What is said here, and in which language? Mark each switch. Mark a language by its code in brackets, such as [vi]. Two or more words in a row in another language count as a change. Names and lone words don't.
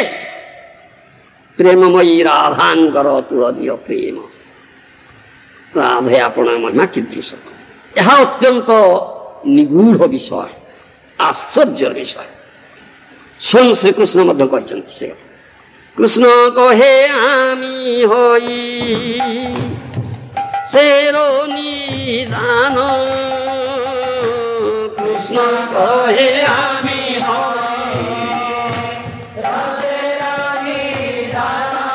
[or] ପ୍ରେମମୟୀ ରାଧାଙ୍କର ଅତୁଳନୀୟ ପ୍ରେମ। ରାଧେ ଆପଣା ମହିମା କୀଦୃଶ। ଏହା ଅତ୍ୟନ୍ତ ନିଗୂଢ଼ ବିଷୟ, ଆଶ୍ଚର୍ଯ୍ୟର ବିଷୟ। ସ୍ୱୟଂ ଶ୍ରୀକୃଷ୍ଣ ମଧ୍ୟ କହିଛନ୍ତି ସେ କଥା। [bn] কৃষ্ণ কহে আমি হই সের নিদান, কৃষ্ণ কহে আমি হই সের নিদান,